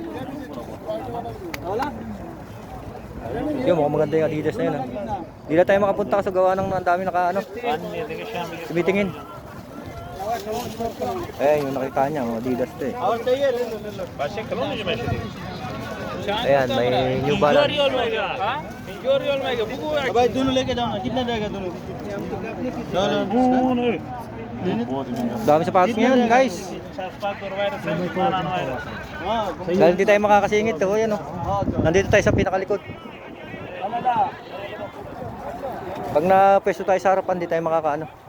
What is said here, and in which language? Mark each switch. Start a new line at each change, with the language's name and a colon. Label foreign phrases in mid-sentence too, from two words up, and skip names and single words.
Filipino: Yung mukhang maganda yung Adidas na yun. Hindi na tayo makapunta kasi gawa ng ang dami naka ano. Tumitingin. Yung nakita niya, mga Adidas to eh. Ayan, may New Balance.
Hindi: भाई दोनों लेके जाओ ना कितना रहेगा दोनों
Filipino: Dami sapatos ngayon guys. Dahil hindi tayo makakasingit oh, yan oh. Nandito tayo sa pinakalikod. Pag napwesto tayo sa harapan, hindi tayo makakaano.